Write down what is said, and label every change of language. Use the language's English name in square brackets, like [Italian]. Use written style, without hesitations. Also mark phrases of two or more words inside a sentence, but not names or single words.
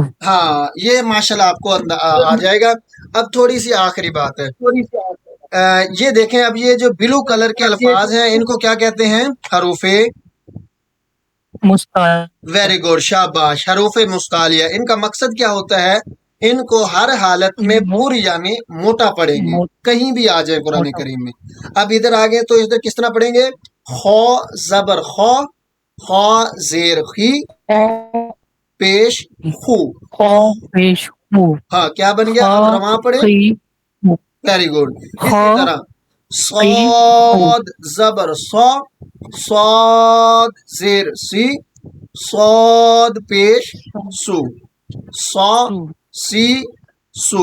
[Urdu] ہاں، یہ ماشاءاللہ آپ کو آ جائے گا۔ اب تھوڑی سی آخری بات ہے، یہ دیکھیں، اب یہ جو [English] blue color [Urdu] کے الفاظ ہیں ان کو کیا کہتے ہیں؟ حروف، مستعار، [English] very good, [Urdu] شاباش، حروف مستعلیہ۔ ان کا مقصد کیا ہوتا ہے؟ ان کو ہر حالت میں پوری یعنی موٹا پڑھیں گے، کہیں بھی آ جائے قرآن کریم میں۔ اب ادھر آگے تو ادھر کس طرح پڑھیں گے؟ خو زبر خو، خو زیر خی، پیش خو، خا پیش خو، ہاں کیا بن گیا؟ خا اب رواں پڑھے، خی خو، [English] very good. خا [Urdu] اسی طرح خی خو، صاد زبر صا، صاد زیر سی، صاد پیش سو، صا سو، سی سو۔